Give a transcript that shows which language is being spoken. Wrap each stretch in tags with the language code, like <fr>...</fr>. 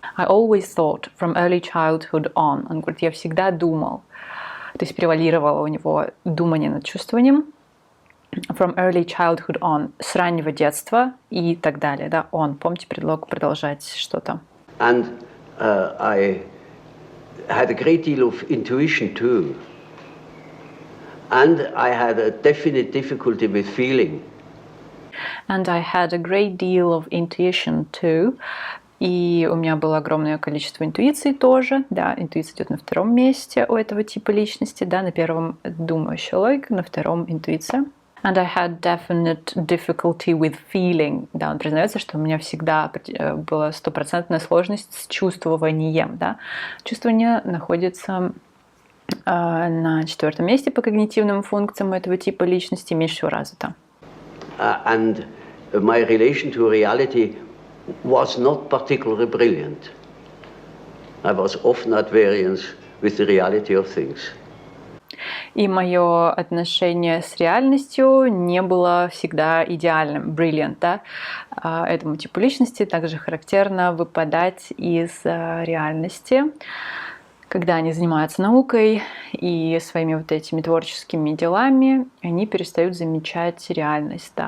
<en>I always thought from early childhood on.</en> <ru>Он говорит, я всегда думал. То есть превалировало у него думание над чувствованием.</ru> <en>From early childhood on.</en> <ru>С раннего детства и так далее, да, on. Помните предлог продолжать что-то.</ru> <en>And I had a great deal of intuition too. And I had a definite difficulty with feeling. And I had a great deal of intuition too.</en> <ru>И у меня было огромное количество интуиции тоже. Да, интуиция идет на втором месте у этого типа личности. Да, на первом думающая логика, на втором интуиция.</ru> <en>And I had definite difficulty with feeling.</en> <ru>Да, он признается, что у меня всегда была стопроцентная сложность с чувствованием. Да. Чувствование находится на четвертом месте по когнитивным функциям этого типа личности, меньше всего развито.</ru> <en>And my relation to reality was not particularly brilliant. I was often at variance with the reality of things.</en> <ru>И мое отношение с реальностью не было всегда идеальным, brilliant, да? Этому типу личности также характерно выпадать из реальности, когда они занимаются наукой и своими вот этими творческими делами, они перестают замечать реальность. Да?</ru>